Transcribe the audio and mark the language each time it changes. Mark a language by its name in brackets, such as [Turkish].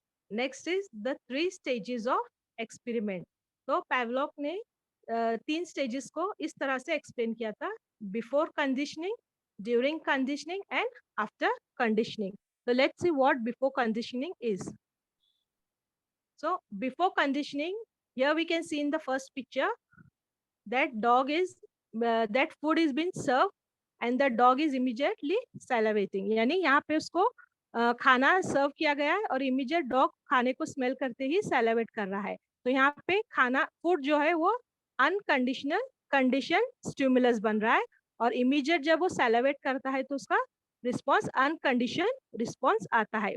[English] Next is the 3 stages of experiment. [Hindi] तो पैवलॉक ने 3 stages को इस तरह से एक्सप्लेन किया था: before conditioning, during conditioning and after conditioning. [English] So let's see what before conditioning is. So before conditioning, here we can see in the first picture that that food is being served and the dog is immediately salivating. [Hindi] यानी यहाँ पे उसको खाना सर्व किया गया है और immediate dog खाने को स्मेल करते ही सैलिवेट कर रहा है। तो यहाँ पे खाना फूड जो है वो अनकंडीशनल कंडीशन स्टिमुलस बन रहा है और इमीडिएट जब वो सैलिवेट करता है तो उसका रिस्पॉन्स अनकंडीशन रिस्पॉन्स आता है।